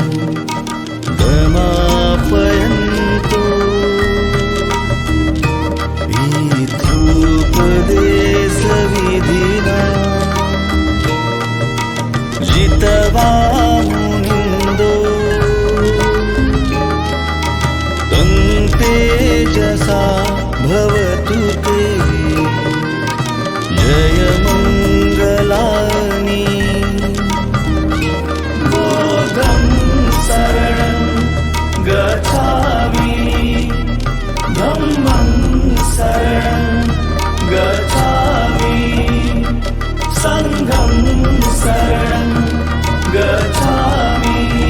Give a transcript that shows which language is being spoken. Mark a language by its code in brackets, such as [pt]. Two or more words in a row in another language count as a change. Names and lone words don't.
[pi] गमापयन्तो विधुपदेशविधिना जितवा तेजसा भवतु ते जय मंगलानि बोधं शरणं गच्छामि धम्मं शरणं गच्छामि संघं शरणं गच्छामि